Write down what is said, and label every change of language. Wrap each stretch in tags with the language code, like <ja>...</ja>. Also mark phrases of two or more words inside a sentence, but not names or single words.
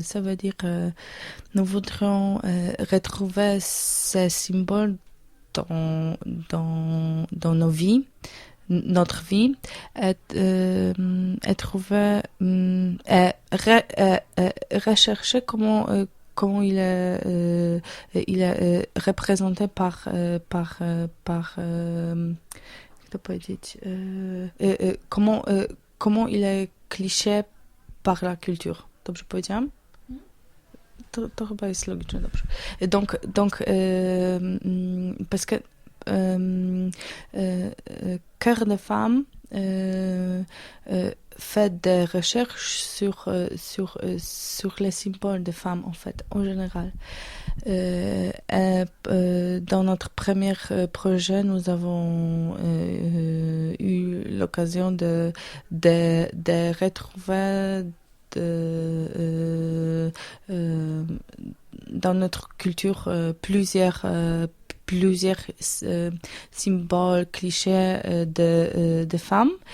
<fr>Ça veut dire que nous voudrions retrouver ces symboles dans nos vies, notre vie, et trouver et rechercher comment il est représenté par comment il est cliché par la culture.</fr> <pl>Dobrze powiedziałam? To chyba jest logiczne, dobrze.</pl> <fr>Donc parce que Cœur de Femme fait des recherches sur les symboles des femmes, en fait, en général. Dans notre premier projet, nous avons eu l'occasion de retrouver dans notre culture plusieurs symboles, clichés de femmes.</fr>